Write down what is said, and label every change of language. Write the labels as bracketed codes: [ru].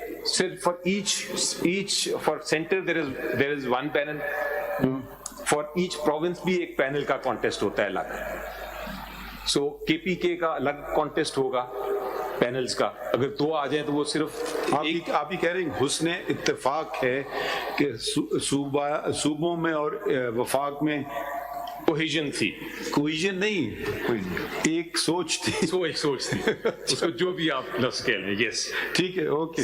[en] Sir, for center there is one panel. For each province [hi] भी एक panel का contest होता है अलग. So KPK का अलग contest होगा panels का. अगर दो आ जाए तो वो सिर्फ आप ही कह रहे हैं हुस्न इत्तेफाक है कि सूबों में और वफाक में कोहेजन थी. कोहेजन नहीं, एक सोच थी. एक सोच थी. उसको जो भी आप लफ्ज कह लें. Yes. ठीक है, ओके.